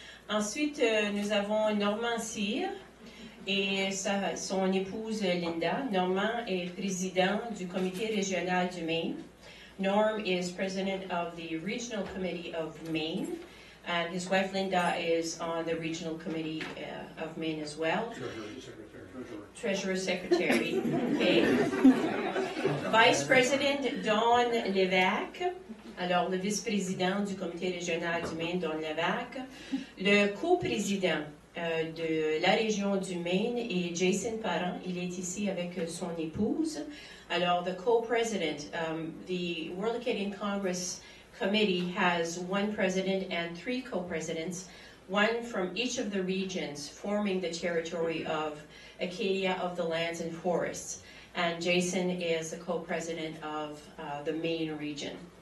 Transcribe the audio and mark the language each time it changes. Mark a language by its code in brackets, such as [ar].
[fr] Ensuite, nous avons Normand Cyr et son épouse Linda. Normand est président du comité régional du Maine. [en] Norm is president of the regional committee of Maine. And his wife Linda is on the regional committee of Maine as well. Treasurer Secretary. Okay. Vice President Don Lévesque. [fr] Alors, le vice-président du comité régional du Maine, Don Lévesque. Le co-président de la région du Maine est Jason Parent. Il est ici avec son épouse. [en] Alors, the co-president, the World Acadian Congress Committee has one president and three co-presidents, one from each of the regions forming the territory of Acadia of the Lands and Forests. And Jason is the co-president of the Maine region.